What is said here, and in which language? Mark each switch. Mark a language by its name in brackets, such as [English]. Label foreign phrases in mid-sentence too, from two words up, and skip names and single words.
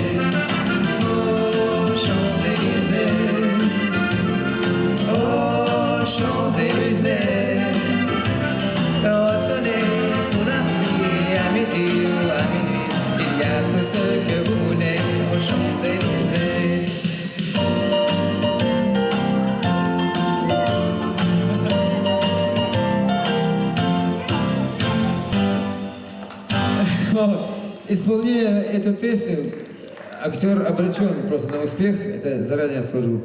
[French] Aux Champs-Élysées. Aux Champs-Élysées. Au soleil, sous la pluie, à midi ou à minuit, il y a tout ce que vous voulez aux Champs-Élysées. [Russian] Исполняя эту песню, актер обречен просто на успех, это заранее скажу.